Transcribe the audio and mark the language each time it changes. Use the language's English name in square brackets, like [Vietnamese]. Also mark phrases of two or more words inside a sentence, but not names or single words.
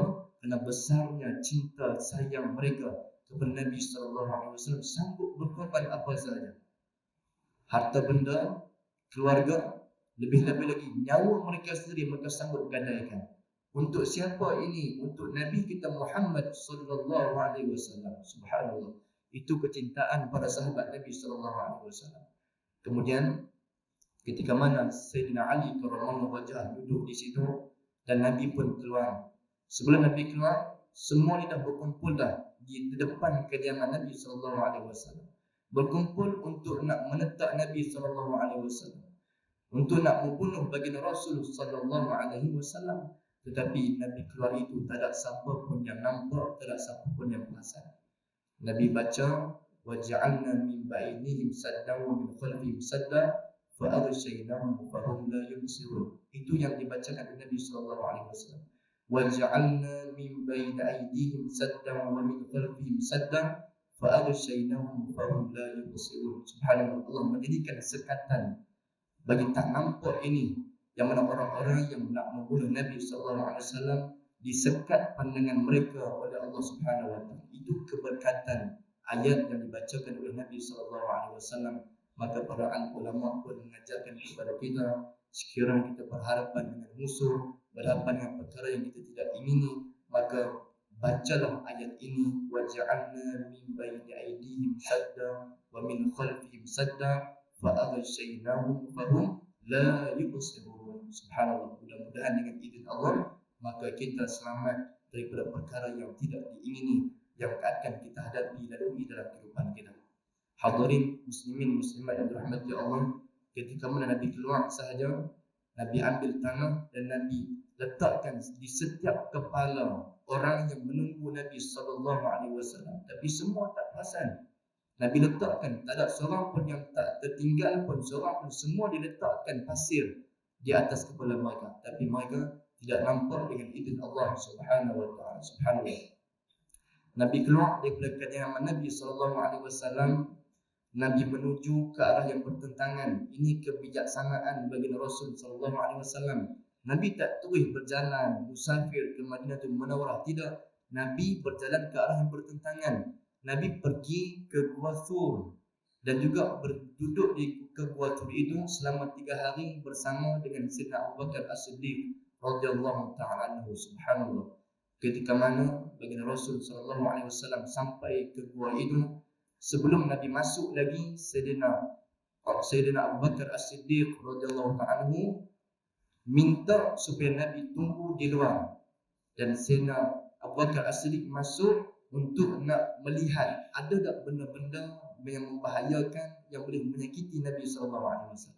[Malay] Kerana besarnya cinta sayang mereka kepada Nabi [Arabic] صلى الله عليه وسلم, [Malay] sanggup berkorban apa sahaja. Harta benda, keluarga, lebih-lebih lagi nyawa mereka sendiri mereka sanggup gadaikan. Untuk siapa ini? Untuk Nabi kita Muhammad [Arabic] صلى الله عليه وسلم. [Malay] Subhanallah. Itu kecintaan para sahabat Nabi [Arabic] صلى الله عليه وسلم. [Malay] Kemudian ketika mana Sayyidina Ali [Arabic] كرم الله وجهه [Malay] duduk di situ dan Nabi pun keluar. Sebelum Nabi keluar, semua ni dah berkumpul dah di depan kediaman Nabi [Arabic] صلى الله عليه وسلم. [Malay] Berkumpul untuk nak menetak Nabi [Arabic] صلى الله عليه وسلم, [Malay] untuk nak membunuh baginda Rasul [Arabic] صلى الله عليه وسلم. [Malay] Tetapi Nabi keluar itu tak ada siapa pun yang nampak, tak ada siapa pun yang perasan. Nabi baca [Arabic] وجعلنا من بينهم سدا ومن خلفهم سدا فأغشيناهم فهم لا يبصرون. [Malay] Itu yang dibacakan oleh Nabi [Arabic] صلى الله عليه وسلم. وجعلنا من بين أيديهم سدا ومن خلفهم سدا فأغشيناهم فهم لا يبصرون. [Malay] Subhanallah, Allah menjadikan sekatan bagi tak nampak ini, yang mana orang-orang yang nak membunuh Nabi [Arabic] صلى الله عليه وسلم [Malay] disekat pandangan mereka oleh Allah [Arabic] سبحانه وتعالى. [Malay] Itu keberkatan ayat yang dibacakan oleh Nabi [Arabic] صلى الله عليه وسلم. [Malay] Maka para ulama pun mengajarkan kepada kita, sekiranya kita berhadapan dengan musuh, berhadapan dengan perkara yang kita tidak ingini, maka bacalah ayat ini, [Arabic] وجعلنا من بين أيديهم سدا ومن خلفهم سدا فأغشيناهم فهم لا يبصرون. [Malay] Subhanallah, mudah-mudahan dengan izin Allah maka kita selamat daripada perkara yang tidak diingini yang akan kita hadapi lalui dalam kehidupan kita. Hadirin muslimin muslimat yang dirahmati Allah, ketika mana Nabi keluar sahaja, Nabi ambil tanah dan Nabi letakkan di setiap kepala orang yang menunggu Nabi [Arabic] صلى الله عليه وسلم. [Malay] Tapi semua tak perasan. Nabi letakkan, tak ada seorang pun yang tak tertinggal pun, seorang pun, semua diletakkan pasir di atas kepala mereka. Tapi mereka tidak nampak dengan izin Allah [Arabic] سبحانه وتعالى. [Malay] Subhanallah. Nabi keluar daripada kediaman Nabi [Arabic] صلى الله عليه وسلم. [Malay] Nabi menuju ke arah yang bertentangan. Ini kebijaksanaan bagi Rasul [Arabic] صلى الله عليه وسلم. [Malay] Nabi tak terus berjalan musafir ke Madinatul Munawwarah, tidak. Nabi berjalan ke arah yang bertentangan. Nabi pergi ke Gua Thur dan juga berduduk di ke Gua Thur itu selama 3 hari bersama dengan Sayyidina Abu Bakar As-Siddiq [Arabic] رضي الله تعالى عنه. [Malay] Subhanallah. Ketika mana baginda Rasul [Arabic] صلى الله عليه وسلم [Malay] sampai ke gua itu, sebelum Nabi masuk lagi, Sayyidina Abu Bakar As-Siddiq [Arabic] رضي الله تعالى عنه [Malay] minta supaya Nabi tunggu di luar, dan Sayyidina Abu Bakar As-Siddiq masuk untuk nak melihat ada tak benda-benda yang membahayakan, yang boleh menyakiti Nabi [Arabic] صلى الله عليه وسلم.